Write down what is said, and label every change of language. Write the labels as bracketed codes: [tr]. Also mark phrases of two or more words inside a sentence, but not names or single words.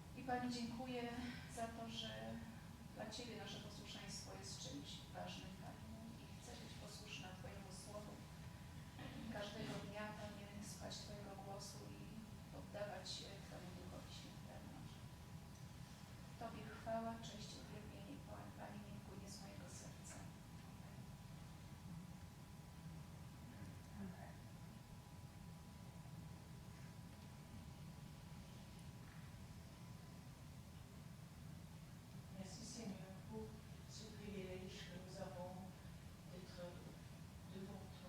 [pl] Pani, dziękuję za to, że dla Ciebie nasze posłuszeństwo jest czymś ważnym, Panie, i chcę być posłuszna Twojemu słowu. Każdego dnia, Panie, słuchać Twojego głosu i oddawać się Twojemu Duchowi Świętemu. Tobie chwała, cześć, uwielbienie, Panie, niech płynie z mojego serca. [fr] Merci Seigneur pour ce privilège que nous avons d'être devant toi.